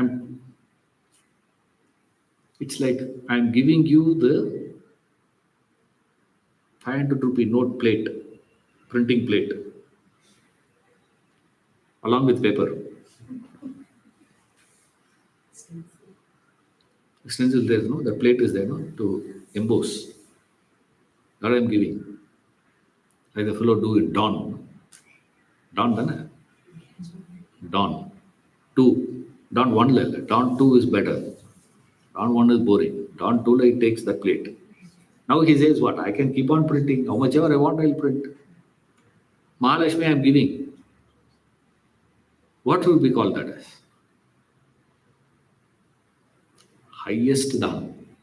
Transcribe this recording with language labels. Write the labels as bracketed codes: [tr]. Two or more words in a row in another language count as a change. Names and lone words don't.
[en] It's like I'm giving you the 500 rupee note plate, printing plate, along with paper. Stencil there, no? The plate is there, no? To emboss. That I'm giving. Like the fellow do it, dawn. Dawn, dana? Dawn. 2. Dawn 1 level. Dawn 2 is better. Dawn 1 is boring. Dawn 2 like takes the plate. Now he says what? I can keep on printing. How much ever I want, I'll print. Mahalakshmi I am giving. What would we call that as? Highest dana.